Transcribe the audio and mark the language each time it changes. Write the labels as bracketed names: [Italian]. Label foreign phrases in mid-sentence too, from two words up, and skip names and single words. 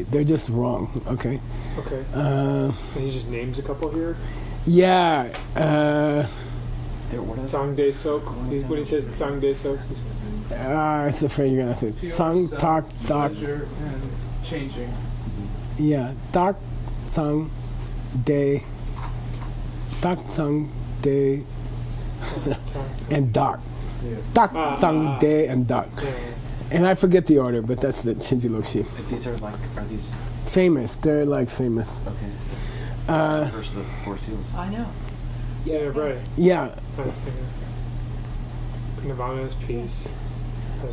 [English] They're just wrong, okay? Okay. And he just names a couple here. Yeah. Tsang De Sok. When he says Tsang De Sok, I was afraid you're gonna say Sang Tak Tak. Pleasure and changing. Yeah, Tak Sang De. Tak Sang De. And Dak. Tak Sang De and Dak. And I forget the order, but that's the Shinji Lokshi. These are these Famous. They're like famous. okay? Versus the 4 seals. I know. yeah, right. Yeah. I was thinking. Nirvana's peace. So,